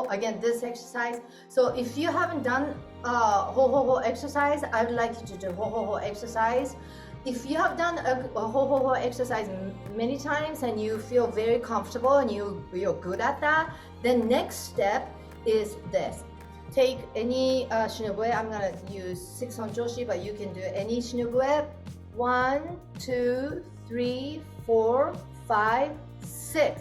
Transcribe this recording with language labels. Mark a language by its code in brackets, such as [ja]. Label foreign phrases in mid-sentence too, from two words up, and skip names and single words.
[en] Again, this exercise. So if you haven't done ho ho ho exercise, I would like you to do ho ho ho exercise. If you have done a ho ho ho exercise many times and you feel very comfortable and you're good at that, then next step is this. Take any Shinobue. I'm gonna use 6 on Joshi, but you can do any Shinobue. 1, 2, 3, 4, 5, 6.